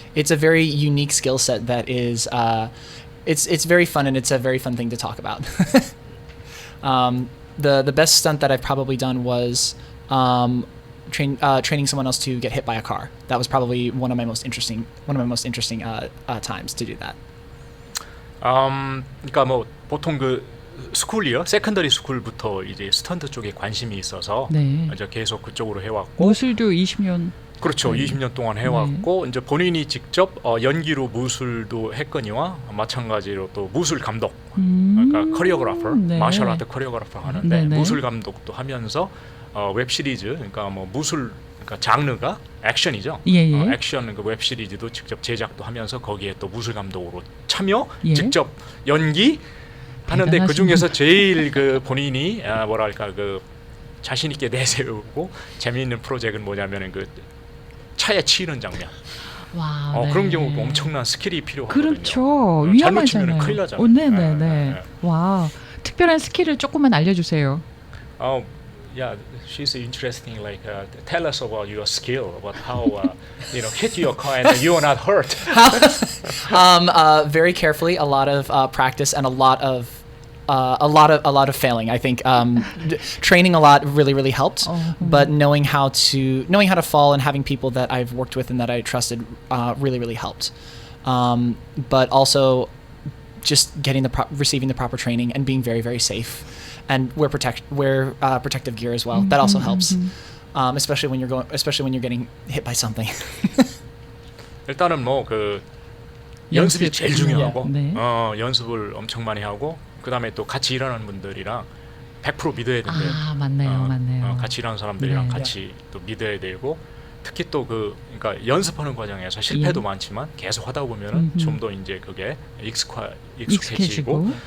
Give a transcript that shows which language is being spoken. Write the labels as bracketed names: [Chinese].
[English] It's a very unique skill set that is it's very fun, and it's a very fun thing to talk about. The best stunt that I've probably done was training someone else to get hit by a car. That was probably one of my most interesting times to do that. [Korean] 그러니까 뭐 보통 그 스쿨이요, 세컨더리 스쿨부터 이제 스턴트 쪽에 관심이 있어서 네. 이제 계속 그쪽으로 해왔고, 무술도 20년. 그렇죠. 네. 20년 동안 해왔고, 이제 본인이 직접 연기로 무술도 했거니와 마찬가지로 또 무술 감독, 그러니까 커리어그래퍼, 네. 마셜 아트 커리어그래퍼 하는데 네네. 무술 감독도 하면서 웹 시리즈, 그러니까 뭐 무술, 그러니까 장르가 액션이죠. 예. 액션 그 웹 시리즈도 직접 제작도 하면서 거기에 또 무술 감독으로 참여, 예. 직접 연기 하는데 그 대단하시네. 중에서 제일 그 본인이 뭐랄까 그 자신 있게 내세우고 재미있는 프로젝트는 뭐냐면은 그 차에 치이는 장면. 와. 그런 경우 엄청난 스킬이 필요하거든요. 그렇죠. 잘못 치면 큰일 나잖아요. 네네네. 네. 와. 특별한 스킬을 조금만 알려주세요. [English] Yeah, she's interesting. Like, tell us about your skill, about how hit your car and you are not hurt. Very carefully, a lot of practice, and a lot of failing. I think training a lot really helped, but knowing how to fall and having people that I've worked with and that I trusted really helped. But also just getting receiving the proper training and being very safe, and wear protective gear as well. That also helps, especially when you're getting hit by something. [Korean] 일단은 뭐 그 연습이 제일 중요하고, 네. 연습을 엄청 많이 하고, 그 다음에 또 같이 일하는 분들이랑 100% 믿어야 된대요. 맞네요. 같이 일하는 사람들이랑 네. 같이 또 믿어야 되고, 특히 또 그러니까 연습하는 과정에서 실패도 많지만 계속 하다 보면은 좀 더 이제 그게 익숙해지고,